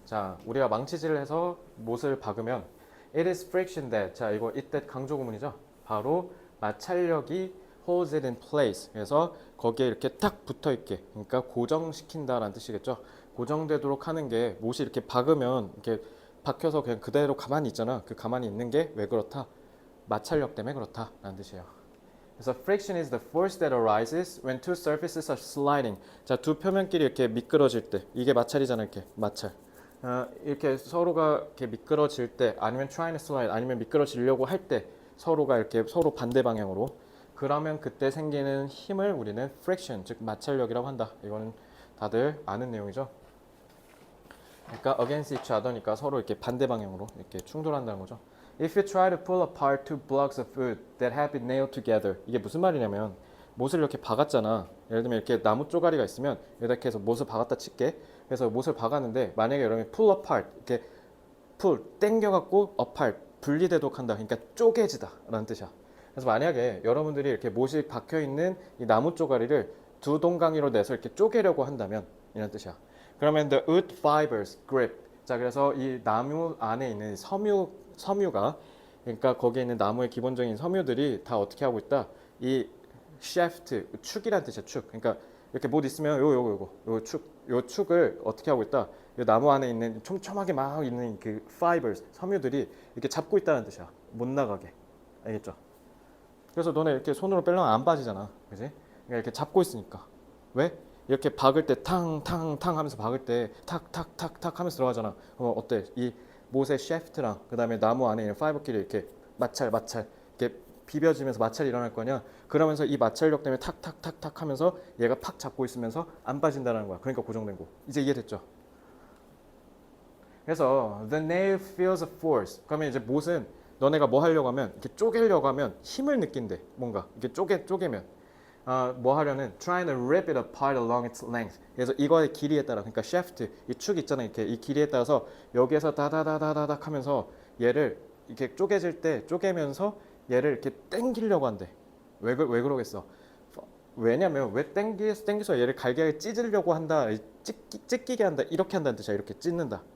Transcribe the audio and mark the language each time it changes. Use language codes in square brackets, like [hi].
[ko] 자, 우리가 망치질을 해서 못을 박으면 [en] it is friction that. [ko] 자, 이거 it that 강조 구문이죠. 바로 마찰력이 [en] holds it in place. [ko] 그래서 거기에 이렇게 딱 붙어 있게, 그러니까 고정시킨다라는 뜻이겠죠. 고정되도록 하는 게 못이 이렇게 박으면 이렇게 박혀서 그냥 그대로 가만히 있잖아. 그 가만히 있는 게 왜 그렇다? 마찰력 때문에 그렇다라는 뜻이에요. 그래서 [en] friction is the force that arises when two surfaces are sliding. [ko] 자, 두 표면끼리 이렇게 미끄러질 때, 이게 마찰이잖아. 이렇게 마찰. 이렇게 서로가 이렇게 미끄러질 때, 아니면 [en] trying to slide, [ko] 아니면 미끄러지려고 할 때 서로가 이렇게 서로 반대 방향으로, 그러면 그때 생기는 힘을 우리는 friction, 즉 마찰력이라고 한다. 이거는 다들 아는 내용이죠. 그러니까 [en] against each other [ko] 니까 서로 이렇게 반대 방향으로 이렇게 충돌한다는 거죠. [en] If you try to pull apart two blocks of wood that have been nailed together. [ko] 이게 무슨 말이냐면 못을 이렇게 박았잖아. 예를 들면 이렇게 나무 쪼가리가 있으면 이렇게 해서 못을 박았다 칠게. 그래서 못을 박았는데 만약에 여러분이 [en] pull apart [ko] 이렇게 pull 당겨갖고 apart 분리되도록 한다. 그러니까 쪼개지다 라는 뜻이야. 그래서 만약에 여러분들이 이렇게 못이 박혀 있는 이 나무 쪼가리를 두 동강이로 내서 이렇게 쪼개려고 한다면 이런 뜻이야. 그러면 [en] the wood fibers grip. [ko] 자, 그래서 이 나무 안에 있는 섬유가, 그러니까 거기에 있는 나무의 기본적인 섬유들이 다 어떻게 하고 있다? 이 shaft, 축이란 뜻이야. 축. 그러니까 이렇게 못 있으면 요 축을 어떻게 하고 있다? 이 나무 안에 있는 촘촘하게 막 있는 그 fibers, 섬유들이 이렇게 잡고 있다는 뜻이야. 못 나가게. 알겠죠? 그래서 너네 이렇게 손으로 빼려면 안 빠지잖아. 그지? 그러니까 이렇게 잡고 있으니까. 왜? 이렇게 박을 때 탕탕탕 하면서 박을 때 탁탁탁탁 하면서 들어가잖아. 어때? 이 못의 샤프트랑 그 다음에 나무 안에 있는 파이버끼리 이렇게 마찰 이렇게 비벼지면서 마찰이 일어날 거냐. 그러면서 이 마찰력 때문에 탁탁탁탁 하면서 얘가 팍 잡고 있으면서 안 빠진다는 거야. 그러니까 고정된 거. 이제 이해됐죠? 그래서 [en] the nail feels a force. [ko] 그러면 이제 못은 너네가 뭐 하려고 하면 이렇게 쪼개려고 하면 힘을 느낀대. 뭔가 이렇게 쪼개면 뭐 하려는 [en] trying to rip it apart along its length. [ko] 그래서 이거의 길이에 따라, 그러니까 shaft, 이 축 있잖아. 이렇게 이 길이에 따라서 여기에서 다다다다닥 하면서 얘를 이렇게 쪼개질 때 쪼개면서 얘를 이렇게 당기려고 한대. 왜 그러겠어? 왜냐면 왜 당겨서 얘를 갈기하게 찢으려고 한다, 찢기게 한다, 이렇게 한다는 뜻이야. 이렇게 찢는다.